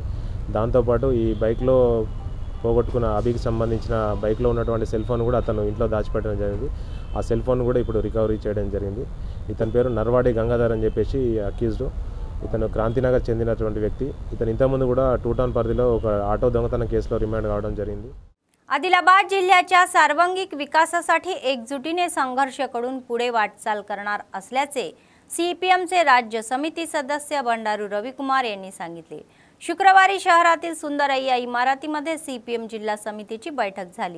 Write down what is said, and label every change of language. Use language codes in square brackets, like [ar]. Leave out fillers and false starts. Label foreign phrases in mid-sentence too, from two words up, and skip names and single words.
[te] దాంతోపాటు ఈ బైక్లో పోగొట్టుకున్న అభికి సంబంధించిన బైక్లో ఉన్నటువంటి [en] cell phone [te] కూడా అతను ఇంట్లో దాచిపెట్టడం జరిగింది. ఆ [en] cell phone [te] కూడా ఇప్పుడు రికవరీ చేయడం జరిగింది. ఇతని పేరు నర్వాడి గంగాధర్ అని చెప్పేసి అక్యూజ్డ్. ఇతను క్రాంతినగర్ చెందినటువంటి వ్యక్తి. ఇతను इंतमंद కూడా 2 टाउन పరిధిలో ఒక ఆటో దొంగతనం కేసులో రిమాండ్ కావడం జరిగింది. [mr] आदिलाबाद जिल्ह्याच्या सर्वांगीण विकासासाठी एकजुटीने संघर्ष करून पुढे वाटचाल करणार असल्याचे सीपीएमचे राज्य समिती सदस्य भंडारू रविकुमार यांनी सांगितले. शुक्रवारी शहरातील सुंदरय्या इमारतीमध्ये सीपीएम जिल्हा समितीची बैठक झाली.